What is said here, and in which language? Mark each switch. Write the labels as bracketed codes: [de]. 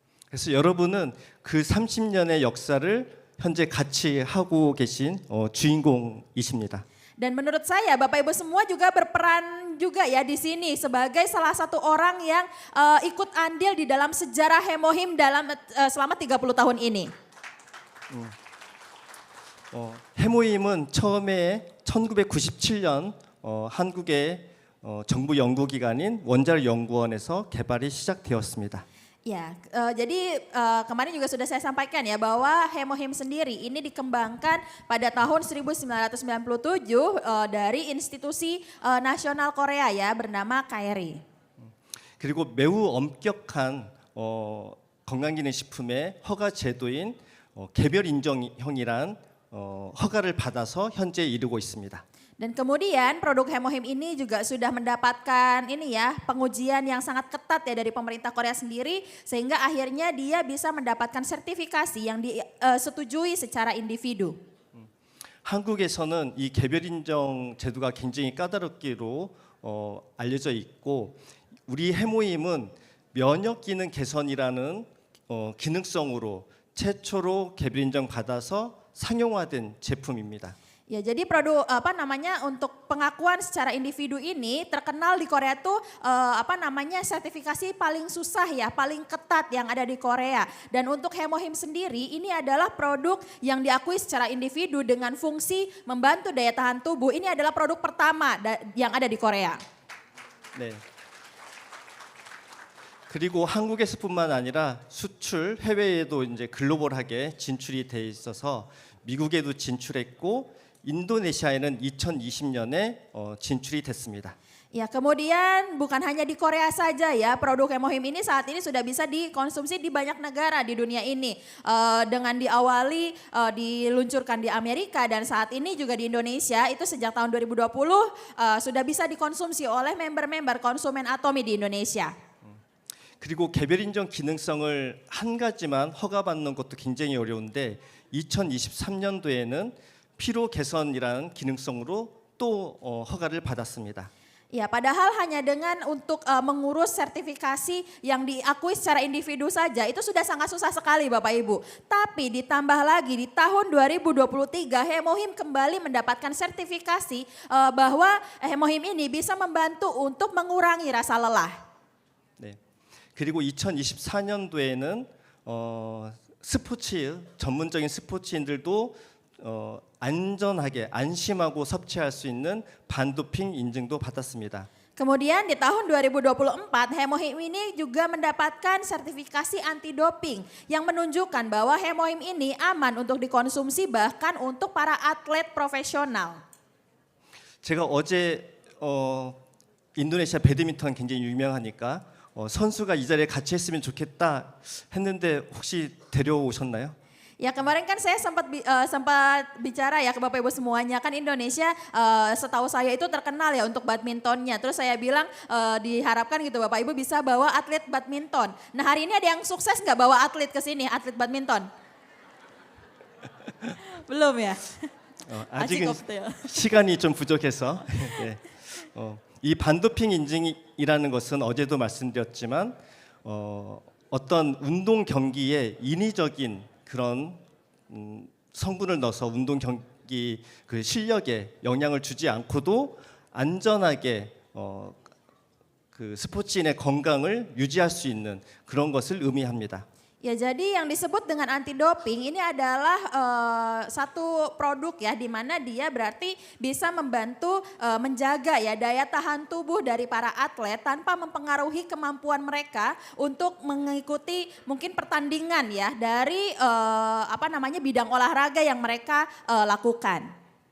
[ko] 그래서 여러분은 그 30년의 역사를 현재 같이 하고 계신 주인공이십니다. [id] Dan menurut saya Bapak Ibu semua juga berperan juga ya di sini sebagai salah satu orang yang ikut andil di dalam sejarah Hemohim selama 30 tahun ini. [ko] 해모임은 처음에 1997년 한국의 정부 연구기관인 원자력연구원에서 개발이 시작되었습니다. [id] Ya, jadi kemarin juga sudah saya sampaikan ya bahwa Hemohim sendiri ini dikembangkan pada tahun 1997 dari institusi nasional Korea ya bernama KRI. [ko] 그리고 매우 엄격한 건강기능식품의 허가 제도인 개별 인정형이란 허가를 받아서 현재 이르고 있습니다. [id] Dan kemudian produk Hemohim ini juga sudah mendapatkan ini ya pengujian yang sangat ketat ya dari pemerintah Korea sendiri sehingga akhirnya dia bisa mendapatkan sertifikasi yang disetujui secara individu. [ko] 한국에서는 이 개별 인정 제도가 굉장히 까다롭기로 알려져 있고 우리 해모임은 면역 기능 개선이라는 기능성으로 최초로 개별 인정 받아서 상용화된 제품입니다. [id] Ya, jadi produk untuk pengakuan secara individu ini terkenal di Korea tuh sertifikasi paling susah ya, paling ketat yang ada di Korea. Dan untuk Hemohim sendiri ini adalah produk yang diakui secara individu dengan fungsi membantu daya tahan tubuh. Ini adalah produk pertama yang ada di Korea. [ko] 네. 그리고 한국에서뿐만 아니라 수출 해외에도 이제 글로벌하게 진출이 돼 있어서 미국에도 진출했고 인도네시아에는 2020년에 진출이 됐습니다. [id] Ya, kemudian bukan hanya di Korea saja ya, produk Hemohim ini saat ini sudah bisa dikonsumsi di banyak negara di dunia ini. Dengan diawali diluncurkan di Amerika dan saat ini juga di Indonesia itu sejak tahun 2020 sudah bisa dikonsumsi oleh member-member konsumen Atomy di Indonesia. [ko] 그리고 개별 인정 기능성을 한 가지만 허가받는 것도 굉장히 어려운데 2023년도에는 피로 개선이라는 기능성으로 또 허가를 받았습니다. [id] Ya, padahal hanya dengan untuk mengurus sertifikasi yang diakui secara individu saja itu sudah sangat susah sekali Bapak Ibu. Tapi ditambah lagi di tahun 2023 Hemohim kembali mendapatkan sertifikasi bahwa Hemohim ini bisa membantu untuk mengurangi rasa lelah. [ko] 네. 그리고 2024년도에는 스포츠 전문적인 스포츠인들도 안전하게 안심하고 섭취할 수 있는 반도핑 인증도 받았습니다. [id] Kemudian di tahun 2024 Hemohim ini juga mendapatkan sertifikasi anti doping yang menunjukkan bahwa Hemohim ini aman untuk dikonsumsi bahkan untuk para atlet profesional. [ko] 제가 어제 인도네시아 배드민턴 굉장히 유명하니까 선수가 이 자리에 같이 했으면 좋겠다 했는데 혹시 데려오셨나요? [id] Ya, kemarin kan saya sempat bicara ya ke Bapak Ibu semuanya, kan Indonesia setahu saya itu terkenal ya untuk badmintonnya. Terus saya bilang diharapkan gitu Bapak Ibu bisa bawa atlet badminton. Nah, hari ini ada yang sukses nggak bawa atlet ke sini, atlet badminton? Belum ya? [ko] 아직은 없대요. 시간이 좀 부족해서 네. 이 반도핑 인증이라는 것은 어제도 말씀드렸지만 어떤 운동 경기에 인위적인 그런 성분을 넣어서 운동 경기 그 실력에 영향을 주지 않고도 안전하게 그 스포츠인의 건강을 유지할 수 있는 그런 것을 의미합니다. [id] Ya, jadi yang disebut dengan anti doping ini adalah satu produk ya di mana dia berarti bisa membantu menjaga ya daya tahan tubuh dari para atlet tanpa mempengaruhi kemampuan mereka untuk mengikuti mungkin pertandingan ya dari bidang olahraga yang mereka lakukan.